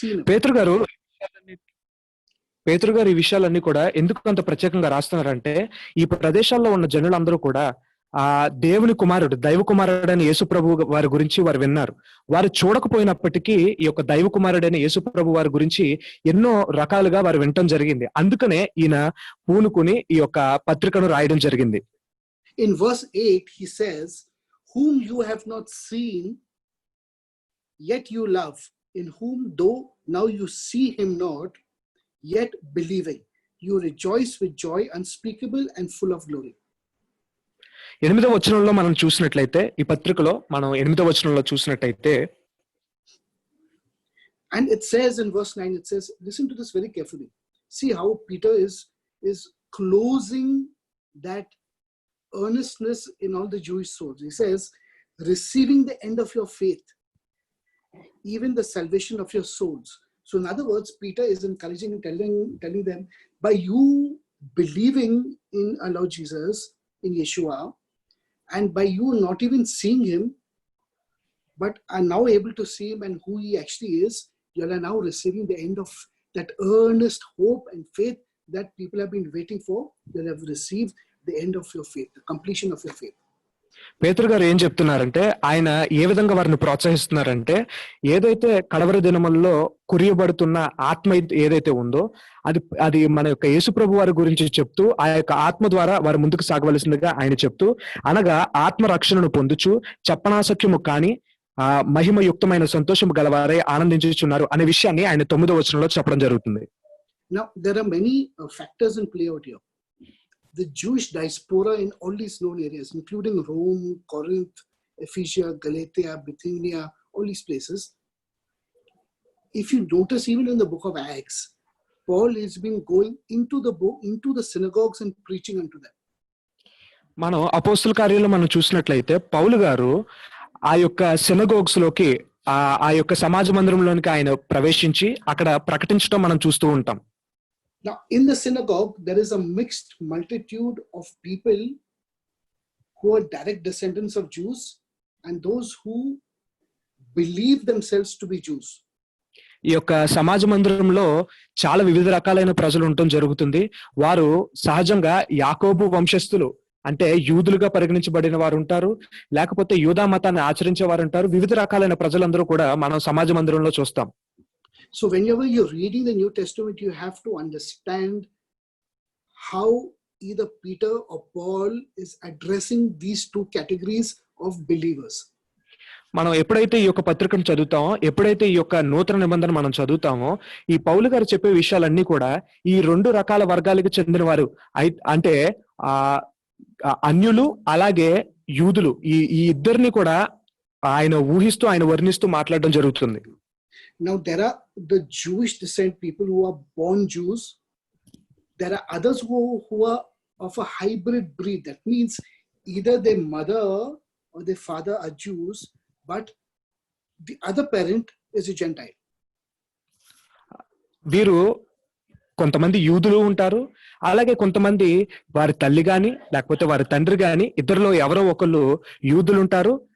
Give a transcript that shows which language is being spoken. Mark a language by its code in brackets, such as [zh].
[te] పేతురు గారు ఈ విషయాలన్నీ కూడా ఎందుకు అంత ప్రత్యేకంగా రాస్తున్నారంటే ఈ ప్రదేశాల్లో ఉన్న జనులందరూ కూడా ఆ దేవుని కుమారుడు దైవ కుమారుడైన యేసు ప్రభు వారి గురించి వారు విన్నారు. వారు చూడకపోయినప్పటికీ ఈ యొక్క దైవ కుమారుడైన యేసు ప్రభు వారి గురించి ఎన్నో రకాలుగా వారు వినటం జరిగింది. అందుకనే ఈయన పూనుకుని ఈ యొక్క పత్రికను రాయడం జరిగింది. [en] In verse 8 he says, whom you have not seen yet you love, in whom though now you see him not, yet believing you rejoice with joy unspeakable and full of glory. [te] 8వ వచనంలో మనం చూసినట్లయితే ఈ పత్రికలో మనం 8వ వచనంలో చూసినట్లయితే [en] and it says in verse 9, it says, listen to this very carefully. See how Peter is closing that earnestness in all the Jewish souls. He says, receiving the end of your faith, even the salvation of your souls. So in other words, Peter is encouraging and telling them, by you believing in our Lord Jesus, in Yeshua, and by you not even seeing him, but are now able to see him and who he actually is, you are now receiving the end of that earnest hope and faith that people have been waiting for. You have received the end of your faith, the completion of your faith. [te] పేతురు గారు ఏం చెప్తున్నారంటే ఆయన ఏ విధంగా వారిని ప్రోత్సహిస్తున్నారంటే ఏదైతే కడవరి దినముల్లో కురియబడుతున్న ఆత్మ ఏదైతే ఉందో అది మన యొక్క యేసుప్రభు వారి గురించి చెప్తూ ఆ యొక్క ఆత్మ ద్వారా వారు ముందుకు సాగవలసిందిగా ఆయన చెప్తూ అనగా ఆత్మ రక్షణను పొందుచు చెప్పనాసక్యము కాని మహిమయుక్తమైన సంతోషము గలవారై ఆనందించుచున్నారు అనే విషయాన్ని ఆయన 9వ వచనంలో చెప్పడం జరుగుతుంది. [en] Now there are many factors in play out here. The Jewish diaspora in all these known areas, including Rome, Corinth, Ephesia, Galatia, Bithynia, all these places. If you notice, even in the book of Acts, Paul has been going into the synagogues and preaching unto them. [te] మనం అపోస్తల కార్యాల్లో మనం చూసినట్లయితే పౌలు గారు ఆ యొక్క synagogues లోకి ఆ యొక్క సమాజ మందిరంలోనికి ఆయన ప్రవేశించి అక్కడ ప్రకటించడం మనం చూస్తూ ఉంటాం. [en] Now, in the synagogue, there is a mixed multitude of people who are direct descendants of Jews and those who believe themselves to be Jews. [te] ఈ యొక్క సమాజ మందిరంలో చాలా వివిధ రకాలైన ప్రజలు ఉండటం జరుగుతుంది. వారు సహజంగా యాకోబు వంశస్థులు అంటే యూదులుగా పరిగణించబడిన వారు ఉంటారు, లేకపోతే యూదా మతాన్ని ఆచరించే వారు ఉంటారు. వివిధ రకాలైన ప్రజలందరూ కూడా మనం సమాజ మందిరంలో చూస్తాం. [en] So whenever you're reading the New Testament, you have to understand how either Peter or Paul is addressing these two categories of believers. [te] మనం ఎప్పుడైతే ఈ యొక్క పత్రికను చదువుతామో, ఎప్పుడైతే ఈ యొక్క నూతన నిబంధన మనం చదువుతామో, ఈ పౌలు గారు చెప్పే విషయాలన్నీ కూడా ఈ 2 రకాల వర్గాలకు చెందిన వారు అంటే అన్యులు అలాగే యూదులు ఈ ఇద్దరిని కూడా ఆయన ఊహిస్తూ ఆయన వర్ణిస్తూ మాట్లాడడం జరుగుతుంది. [en] Now there are the Jewish descent people who are born Jews. There are others who are of a hybrid breed. That means either their mother or their father are Jews, but the other parent is a Gentile. [te] వీరు కొంతమంది యూదులు ఉంటారు, అలాగే కొంతమంది వారి తల్లి గాని లేకపోతే వారి తండ్రి గాని ఇద్దరిలో ఎవరో ఒకళ్ళు యూదులు ఉంటారు.